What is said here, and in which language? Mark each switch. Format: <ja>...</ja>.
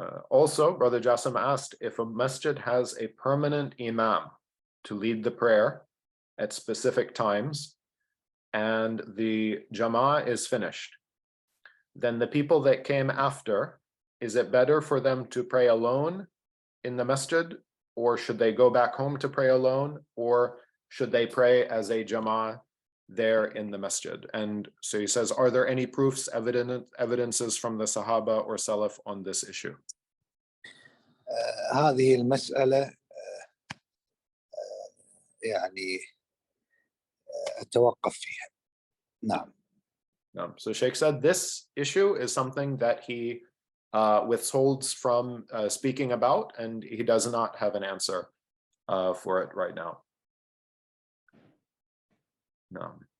<en>Also, Brother Jassim asked if a masjid has a permanent imam to lead the prayer at specific times and the jama'ah is finished, then the people that came after, is it better for them to pray alone in the masjid, or should they go back home to pray alone, or should they pray as a jama'ah there in the masjid? And so he says, are there any proofs, evidences from the Sahaba or Salaf on this issue?</en> <ar>هذه المسألة يعني أتوقف فيها. نعم.</ar> <en>So Shaykh said this issue is something that he withholds from speaking about, and he does not have an answer for it right now. No.</en>